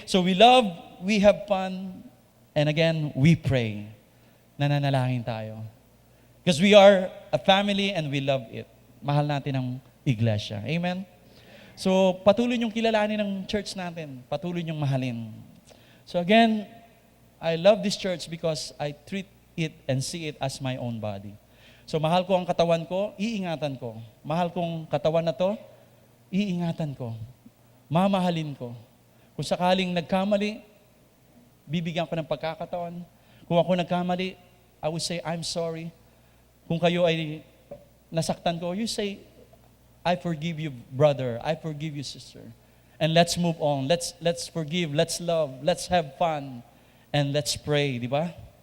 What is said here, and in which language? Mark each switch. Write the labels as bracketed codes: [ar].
[en] So we love, we have fun, and again, we pray. [tl] Nananalangin tayo. [en] Because we are a family and we love it. [tl] Mahal natin ang iglesia. Amen? So, patuloy niyong kilalanin ng church natin. Patuloy niyong mahalin. [en] So again, I love this church because I treat it and see it as my own body. [tl] So mahal ko ang katawan ko, iingatan ko. Mahal kong katawan na to, iingatan ko. Mamahalin ko. Kung sakaling nagkamali, bibigyan ko ng pagkakataon. Kung ako nagkamali, [en] I would say, I'm sorry. [tl] Kung kayo ay nasaktan ko, [en] you say, I forgive you, brother. I forgive you, sister. And let's move on. Let's forgive. Let's love. Let's have fun. And let's pray, [tl] di ba?